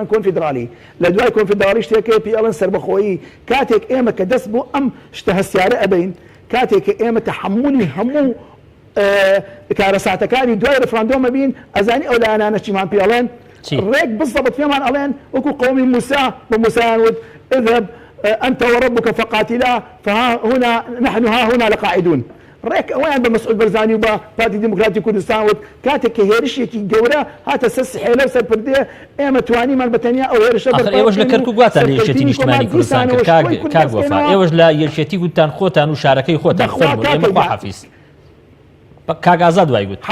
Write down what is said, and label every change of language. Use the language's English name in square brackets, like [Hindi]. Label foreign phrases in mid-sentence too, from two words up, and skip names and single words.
[Central Kurdish] کۆنفیدرالی لە دوای کۆنفیدرالی شتێکەیە پێڵەن سربەخۆیی کاتێک ئێمە کە دەست بۆ ئەم شتە هەستیارە ئەبین کاتێک کە ئێمە تەحمولی هەموو کارەساتەکانی دوای ڕفراندۆمە بین ئەزانی ئەو لایەنانە چیمان پێڵێن ڕێک بزەبت پێمان ئەڵێن وەکو قومی موسا بە موسایان وت [Arabic] اذهب أنت وربك فقاتلا فها هنا نحن ها هنا لقاعدون [Central Kurdish] ڕێک ئەویان بە مەسعود بەرزانی و بە پارتی دموکراتی کوردستان وت کاتێک کە هێرشێکی گەورە هاتە سەر سحێلە و سەر پردێ ئێمە توانیمان بەتەنیا ئەو هێرشە ئێوەش لە کەرکووک واتان لە یەکێتی نیشتیمانی کوردستان کرد کاک وەفا ئێوەش لە یەکێتی گوتان خۆتان و شارەکەی خۆتان فەرموون ئێمە خواحافیز کاک ئازاد وای گوت